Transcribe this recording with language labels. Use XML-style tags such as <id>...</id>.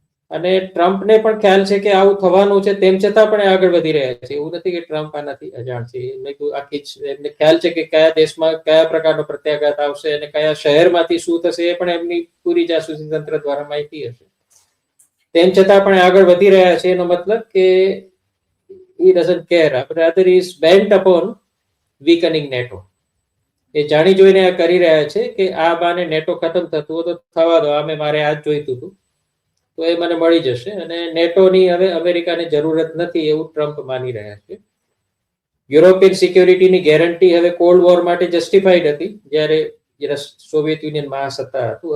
<gu>અને ટ્રમ્પને પણ ખ્યાલ છે કે આવું થવાનું છે, તેમ છતાં પણ આગળ વધી રહ્યા છે. એવું નથી કે ટ્રમ્પ આનાથી અજાણ છે. એમને ખ્યાલ છે કે કયા દેશમાં કયા પ્રકારનો પ્રત્યાઘાત આવશે અને કયા શહેરમાંથી શું થશે, એ પણ એમની પૂરી જાસૂસી તંત્ર દ્વારા માહિતી હશે. તેમ છતાં પણ આગળ વધી રહ્યા છે. એનો મતલબ કે</gu> <en>he doesn't care, rather he is bent upon weakening NATO.</en> <gu>એ જાણી જોઈને આ કરી રહ્યા છે કે આ બાને નેટો ખતમ થતું હોય તો થવા દો, મારે આ જ જોઈતું હતું તો એ મને મળી જશે, અને નેટોની હવે અમેરિકાને જરૂરત નથી એવું ટ્રમ્પ માની રહ્યા છે. યુરોપિયન સિક્યોરિટીની ગેરંટી હવે કોલ્ડ વોર માટે જસ્ટિફાઈડ હતી જ્યારે સોવિયત યુનિયન મહાસત્તા હતું.</gu>